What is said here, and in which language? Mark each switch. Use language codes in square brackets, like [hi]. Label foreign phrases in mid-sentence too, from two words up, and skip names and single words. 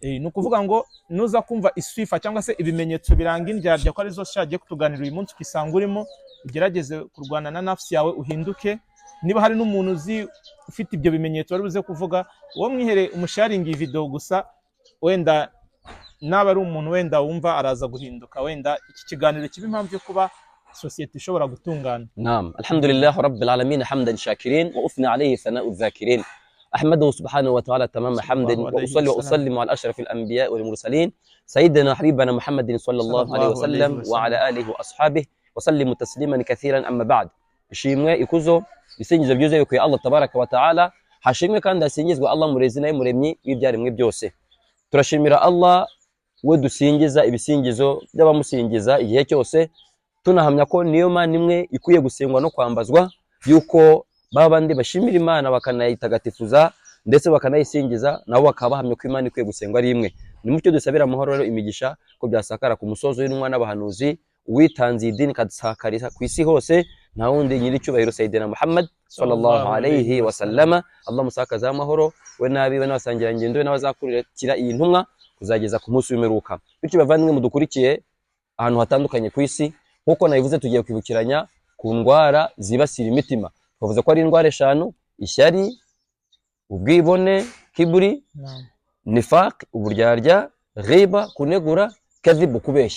[rw] Ni ukuvuga ngo nuza kumva iswifa cyangwa se ibimenyetso biranga indyarya ko ari zo shagiye kutuganira uyu munsi, ukisanga urimo, ugerageze kurwana na nafsi yawe uhinduke. Niba hari n'umuntu uzi ufite ibyo bimenyetso wari buze kuvuga, uwo mwihere umusharinga iyi video gusa, wenda naba ari umuntu wenda wumva araza guhinduka, wenda iki kiganiro kiba impamvu yo kuba society ishobora gutungana. [ar] نعم الحمد لله رب العالمين حمدا شاكرين وأثني عليه ثناء الذاكرين. أحمده سبحانه وتعالى تمام حمد وأصلي وأسلم على أشرف الأنبياء والمرسلين سيدنا حبيبنا محمد صلى الله عليه وسلم وعلى آله وأصحابه وسلم تسليما كثيرا. أما بعد [rw] ishimwe ikuzo bisingizo byuzuye ku Allah [ar] تبارك وتعالى, [rw] hashimwe kandi asingizwe Allah murezi naye muremyi w'ibyaremwe byose. Turashimira Allah we dusingiza ibisingizo by'abamusingiza igihe cyose, tunahamya ko niyo Mana imwe ikwiye gusengwa no kwambazwa, yuko babandi bashimira Imana bakanayitagatifuza ndetse bakanayisingiza, nabo bakaba bahamya ko Imana ikwiye gusengwa ari imwe. Ni mucyo dusabira amahoro rero imigisha ko byasakara ku musozo w'intumwa n'abahanuzi, uwitanze idini kadusakariza ku isi hose, nta wundi nyiri cyubahiro [ar] سيدنا محمد صلى الله عليه وسلم. [rw] Allah musakaza amahoro we nabi we n'abasangira ngendo we n'abazakurikira iyi ntumwa kuzageza ku munsi w'imperuka. Bityo bavandimwe mudukurikiye ahantu hatandukanye ku isi, nkuko nabivuze tugiye kwibukiranya ku ndwara zibasira imitima. Twavuze ko ari indwara eshanu: ishyari, ubwibone, kiburi, nifaq, uburyarya, ghiba, kunegura, kadhib, kubeshya.